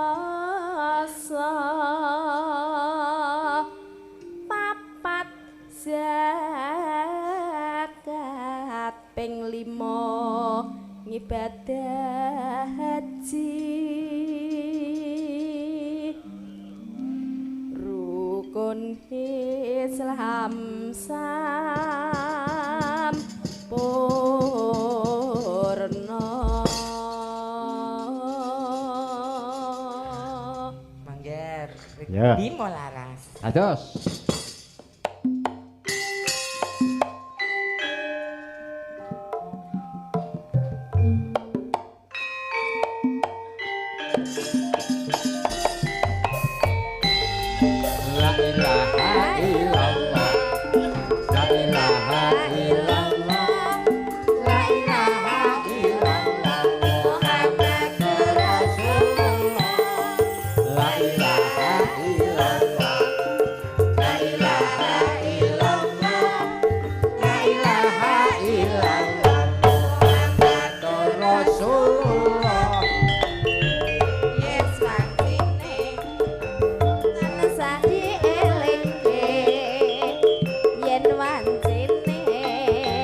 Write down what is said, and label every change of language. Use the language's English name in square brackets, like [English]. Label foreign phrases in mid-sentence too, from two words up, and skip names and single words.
[Javanese] papat zakat ping 5 ngibadah haji rukun Islam sampurna. Mangger. Ya. Bimo laras. Ados. [Arabic] لا إله إلا الله. لا إله إلا الله. لا إله إلا الله. محمد رسول الله. لا إله إلا الله. لا إله إلا الله. لا إله إلا الله. محمد رسول الله. [Javanese] Yes, mangkine. Sadi elingke yen wancine